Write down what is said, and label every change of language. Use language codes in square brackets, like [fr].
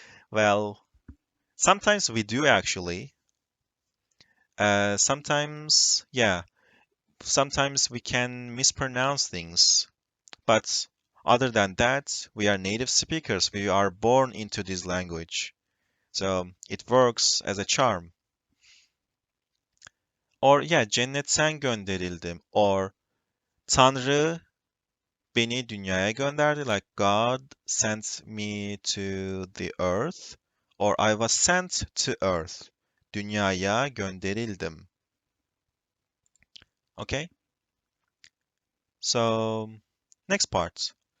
[en] Well, sometimes we do actually. Sometimes, yeah, sometimes we can mispronounce things. But other than that, we are native speakers. We are born into this language. So it works as a charm. [tr] Or yeah, cennetten gönderildim. Or Tanrı beni dünyaya gönderdi. [en] Like God sent me to the earth. Or I was sent to earth. [tr] Dünyaya gönderildim. [en] Okay? So, next part.